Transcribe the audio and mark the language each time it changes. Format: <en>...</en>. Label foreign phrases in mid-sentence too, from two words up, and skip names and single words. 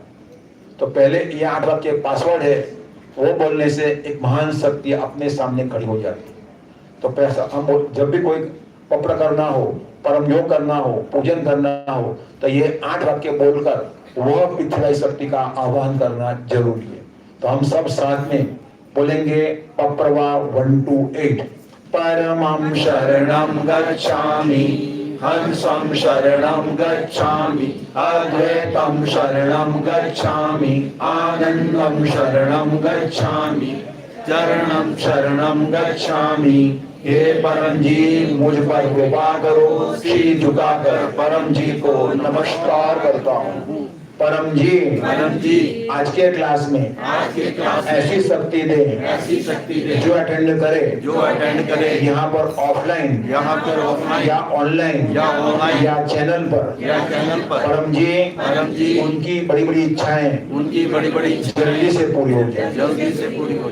<hi>तो पहले ये 8 वाक्य पासवर्ड है, वो बोलने से एक महान शक्ति अपने सामने खड़ी हो जाती है। तो पैसा हम जब भी कोई पप्र करना हो, परम योग करना हो, पूजन करना हो, तो ये 8 वाक्य बोलकर वह पृथ्वी शक्ति का आह्वान करना जरूरी है। तो हम सब साथ में बोलेंगे पप्रवा 1 to 8।</hi> <sa>परमं शरणं गच्छामि, हंसं शरणं गच्छामि, अद्वैतं शरणं गच्छामि, आनंदं शरणं गच्छामि, चरणं शरणं गच्छामि।</sa> <hi>हे परम जी, मुझ पर कृपा करो। शीश झुकाकर परम जी को नमस्कार करता हूँ। परम जी आज के क्लास में ऐसी शक्ति दे जो अटेंड करे यहाँ पर ऑफलाइन या ऑनलाइन या चैनल पर परम जी उनकी बड़ी बड़ी इच्छाएं जल्दी से पूरी हो जाए।</hi>